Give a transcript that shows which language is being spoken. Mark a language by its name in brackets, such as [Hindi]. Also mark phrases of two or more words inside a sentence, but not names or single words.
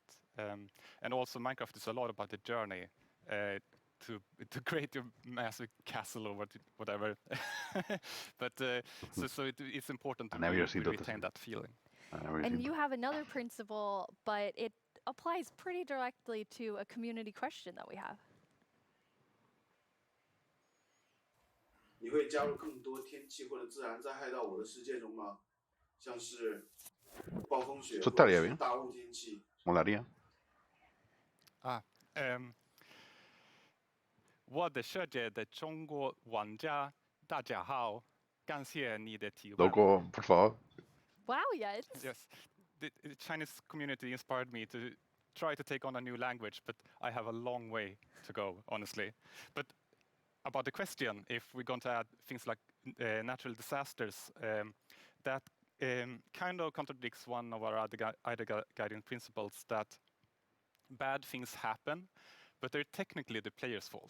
[English] And also Minecraft is a lot about the journey to create your massive castle or whatever. But so it's important to retain that feeling. And you have another principle, but it applies pretty directly to a community question that we have. [Chinese] 你会加入更多天气或者自然灾害到我的世界中吗？像是暴风雪或者是大雾天气。 [Spanish] Molaría. [Chinese] 我的世界的中国玩家大家好，感谢你的提问。 [Spanish] Loco, por favor. [English] Wow, yes. Yes, the Chinese community inspired me to try to take on a new language, but I have a long way to go, honestly. But about the question, if we're going to add things like natural disasters, that kind of contradicts one of our other guiding principles, that bad things happen, but they're technically the player's fault.